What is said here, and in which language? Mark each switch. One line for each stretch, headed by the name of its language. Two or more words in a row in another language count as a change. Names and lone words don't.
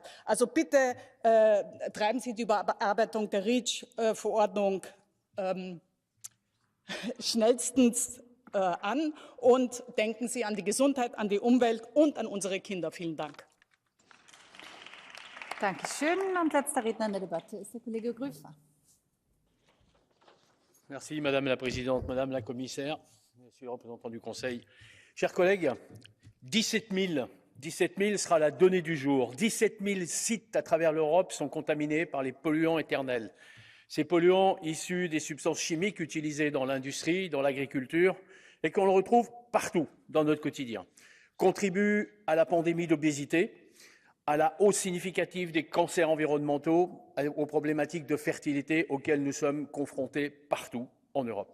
German: Also bitte treiben Sie die Überarbeitung der REACH-Verordnung schnellstens an und denken Sie an die Gesundheit, an die Umwelt und an unsere Kinder. Vielen Dank. Dankeschön. Und letzter Redner in der Debatte ist der Kollege Grüfer.
French: Merci Madame la Présidente, Madame la Commissaire, Monsieur le représentant du Conseil. Chers collègues, 17 000 sera la donnée du jour. 17 000 sites à travers l'Europe sont contaminés par les polluants éternels. Ces polluants issus des substances chimiques utilisées dans l'industrie, dans l'agriculture, et qu'on retrouve partout dans notre quotidien, contribuent à la pandémie d'obésité, à la hausse significative des cancers environnementaux, aux problématiques de fertilité auxquelles nous sommes confrontés partout en Europe.